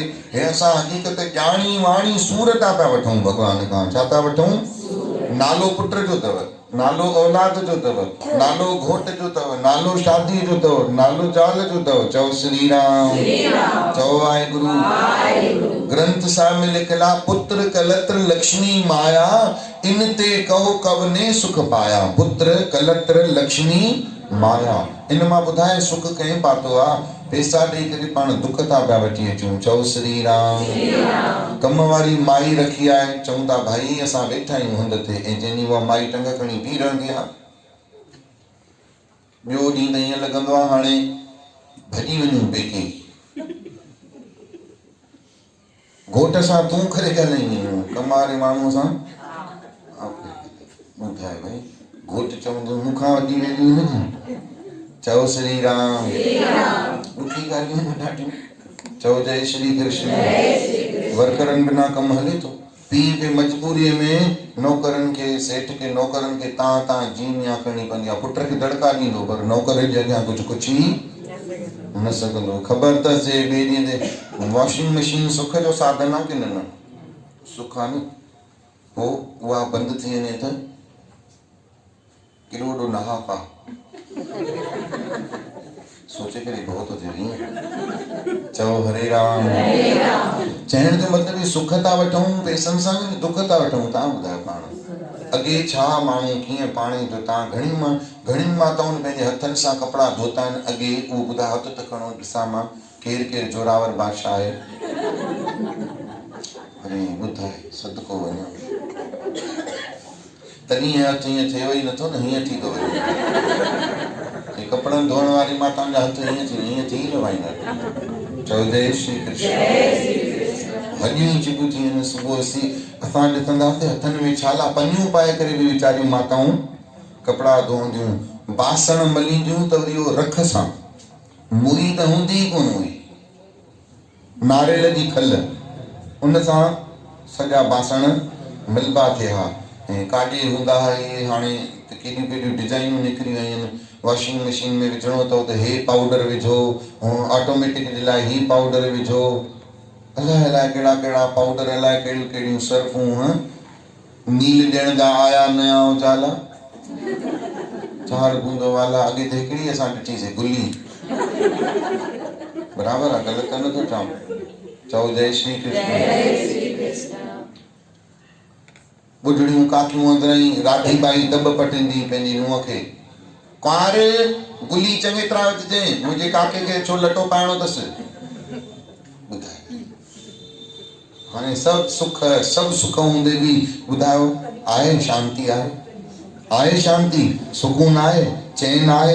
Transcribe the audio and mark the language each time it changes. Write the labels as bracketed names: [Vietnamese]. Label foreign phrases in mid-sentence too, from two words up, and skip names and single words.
[Sindhi] हे असां हक़ीक़त ॼाणी वाणी सूर था पिया वठूं भॻवान खां। छा था वठूं? नालो पुट जो अथव, नालो औलाद जो अथव, नालो घोट जो अथव, नालो शादी जो अथव, नालो ज़ाल जो अथव। चओ श्री राम, चओ वाहेगुरु। ग्रंथ साहिब में लिखियलु आहे, [Punjabi] ਪੁਤ੍ਰ ਕਲਤ੍ਰ ਲਖ੍ਮੀ ਮਾਇਆ, ਇਨ ਤੇ ਕਹੋ ਕਵਨੇ ਸੁਖ ਪਾਇਆ। ਪੁਤ੍ਰ ਕਲਤ੍ਰ ਲਖ੍ਮੀ ਮਾਇਆ, [Sindhi] इन मां ॿुधाए सुख कंहिं पातो आहे? पैसा ॾेई करे पाण दुख था पिया वठी अचूं। चओ श्री राम। कम वारी माई रखी आहे, चऊं था भाई असां वेठा आहियूं हंध ते, ऐं जंहिंजी उहा माई टंग खणी बीह रहंदी आहे। ॿियो ॾींहुं त ईअं लॻंदो आहे हाणे भॼी वञूं पेके, घोट सां तूं करे ॻाल्हाईंदी, कम वारे माण्हूअ सां ॿुधाए भई, घोट चवंदो मूंखां वॾी वेंदी न। चओ श्री राम। ॾुखी ॻाल्हियूं आहिनि ॾाढियूं। चओ जय श्री कृष्ण। वर्करनि बिना कमु हले थो। पीउ खे मजबूरीअ में नौकरनि खे, सेठ खे, नौकरनि खे तां जीनिया करणी पवंदी आहे। पुट खे दड़का ॾींदो, पर नौकर जे अॻियां कुझु ई न सघंदो। ख़बर अथसि जे ॿिए ॾींहं ते वॉशिंग मशीन सुख जो साधन आहे की न? सुख आहे न। पोइ उहा बंदि थी वञे त केॾो वॾो नहाक आहे, सोचे करे भउ थो थिए। चओ हरे राम। चइण जो मतिलबु सुख था वठूं पैसनि सां, दुख था वठूं। तव्हां ॿुधायो पाण अॻे छा माण्हू कीअं पाणी जो, तव्हां घणियुनि माताउनि पंहिंजे हथनि सां कपिड़ा धोता आहिनि। अॻे उहो ॿुधायो, हथ त खणो ॾिसां मां केरु जोरावर बादशाह आहे? अरे ॿुधाए सदको वञो, तॾहिं हथ हीअं थिए ई नथो न, हीअं थी थो वञे। कपिड़नि धोअण वारी माताउनि जा हथ हीअं थी लवाईंदा। चओ जय श्री कृष्ण। हॾियूं चिकू थी वञनि। सुबुह असां ॾिसंदासीं हथनि में छाला पनियूं पाए करे बि वीचारियूं माताऊं कपड़ा धोंदियूं, बासण मलींदियूं त वरी उहो रख सां, मुई त हूंदी ई कोन हुई, नारेल जी खल, उन सां सॼा बासण मिलबा थिया। ऐं काॾे हूंदा हुआ इहे, हाणे केॾियूं केॾियूं डिज़ाइनूं निकिरियूं आहिनि, वॉशिंग मशीन में विझणो अथव त हे पाउडर विझो, ऑटोमेटिक जे लाइ ही पाउडर विझो, अलाए अलाए कहिड़ा कहिड़ा पाउडर, अलाए कहिड़ियूं कहिड़ियूं सर्फूं, नील ॾियण जा आया [Hindi] नया उजाला, 4 बूंदों वाला। [Sindhi] अॻे त हिकिड़ी असां ॾिठीसीं गुली, बराबरि आहे, ग़लति त नथो चवां, चओ जय श्री कृष्ण। बुढ़ड़ियूं काकियूं अंदरां राधी बाई दॿ पटींदी पंहिंजी नुंहं खे, कुंवार गुली चङी तरह विझजे, मुंहिंजे काके खे छो लटो पाइणो अथसि। ॿुधाए, हाणे सभु सुख हूंदे बि ॿुधायो आहे शांती? आहे शांति, सुकून आहे, चैन आहे?